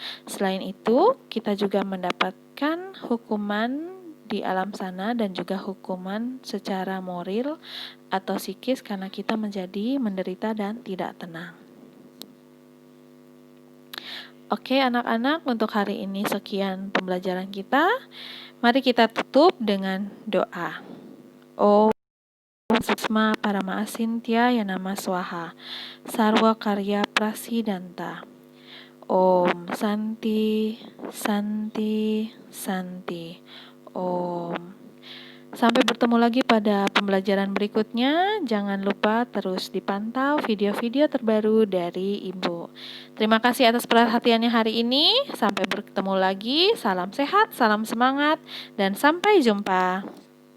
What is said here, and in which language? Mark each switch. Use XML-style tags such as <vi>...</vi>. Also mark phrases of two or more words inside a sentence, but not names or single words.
<id>Selain itu, kita juga mendapatkan hukuman di alam sana dan juga hukuman secara moral atau psikis karena kita menjadi menderita dan tidak tenang. Oke anak-anak, untuk hari ini sekian pembelajaran kita. Mari kita tutup dengan doa.</id> <sa>Om Susma Parama Asintya Yanama Swaha Sarwa Karya Prasidanta. Om Santi Santi Santi. Om.</sa> <id>Sampai bertemu lagi pada pembelajaran berikutnya. Jangan lupa terus dipantau video-video terbaru dari Ibu. Terima kasih atas perhatiannya hari ini. Sampai bertemu lagi. Salam sehat, salam semangat, dan sampai jumpa.</id>